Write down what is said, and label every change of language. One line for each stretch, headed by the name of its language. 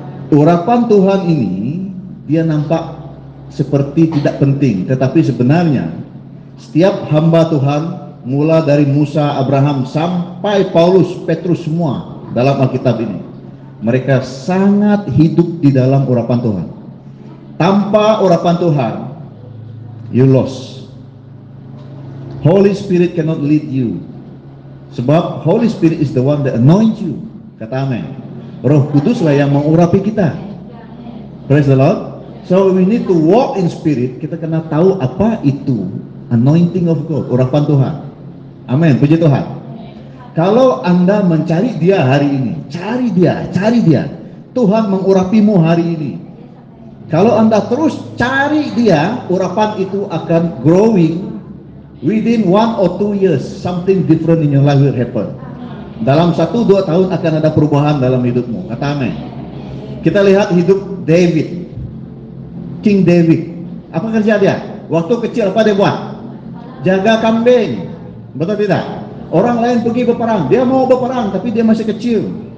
Malay: Urapan Tuhan ini dia nampak seperti tidak penting, tetapi sebenarnya setiap hamba Tuhan, mula dari Musa, Abraham sampai Paulus, Petrus, semua dalam Alkitab ini, mereka sangat hidup di dalam urapan Tuhan. Tanpa urapan Tuhan,
English: you lost. Holy Spirit cannot lead you. Sebab Holy Spirit is the one that anoints you.
Malay: Kata amin. Roh Kuduslah yang mengurapi kita.
English: Praise the Lord. So we need to walk in spirit.
Malay: Kita kena tahu apa itu
English: anointing of God,
Malay: urapan Tuhan. Amin. Puji Tuhan. Kalau Anda mencari dia hari ini, cari dia. Tuhan mengurapimu hari ini. Kalau Anda terus cari dia, urapan itu akan growing.
English: Within 1 or 2 years, something different in your life will happen.
Malay: Dalam 1-2 tahun akan ada perubahan dalam hidupmu. Kata amin. Kita lihat hidup David, King David. Apa kerja dia? Waktu kecil apa dia buat? Jaga kambing. Betul tidak? Orang lain pergi berperang, dia mau berperang, tapi dia masih kecil.